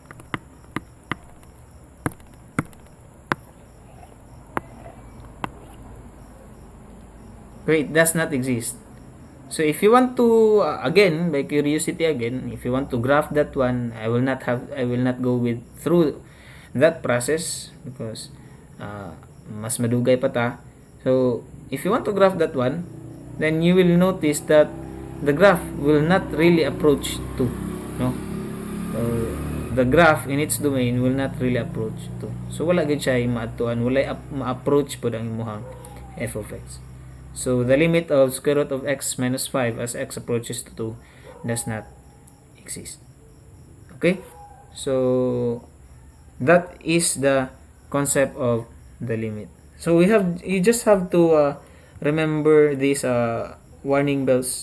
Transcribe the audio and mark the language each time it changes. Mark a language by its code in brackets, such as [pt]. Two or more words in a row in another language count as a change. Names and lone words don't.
[en] Great, does not exist. So if you want to again, by curiosity again, if you want to graph that one, I will not go through that process because [hil] mas madugay pa ta. [en] So if you want to graph that one, then you will notice that the graph will not really approach 2, no? The graph in its domain will not really approach 2. [hil] So wala gid siya maadtuan, wala ma-approach pod ang imong [en] f of x. So the limit of square root of x minus 5 as x approaches to 2 does not exist. Okay? So that is the concept of the limit. So you just have to remember these warning bells.